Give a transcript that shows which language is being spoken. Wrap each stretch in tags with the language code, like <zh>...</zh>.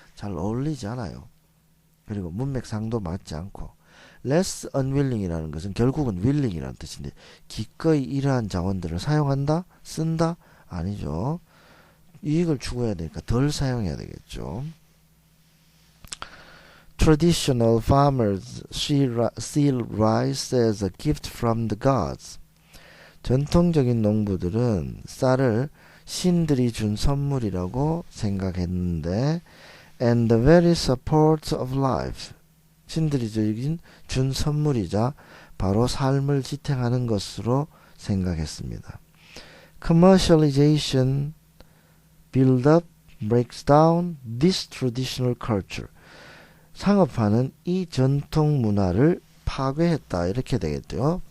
<ko>잘 어울리지 않아요. 그리고 문맥상도 맞지 않고, less unwilling이라는 것은 결국은 willing이라는 뜻인데, 기꺼이 이러한 자원들을 사용한다? 쓴다? 아니죠. 이익을 추구해야 되니까 덜 사용해야 되겠죠.</ko> <en>Traditional farmers see rice as a gift from the gods.</en> <ko>전통적인 농부들은 쌀을 신들이 준 선물이라고 생각했는데,</ko> <en>and the very support of life,</en> <ko>신들이 준 선물이자 바로 삶을 지탱하는 것으로 생각했습니다.</ko> <en>Commercialization build up, breaks down this traditional culture.</en> <ko>상업화는 이 전통 문화를 파괴했다, 이렇게 되겠죠.</ko>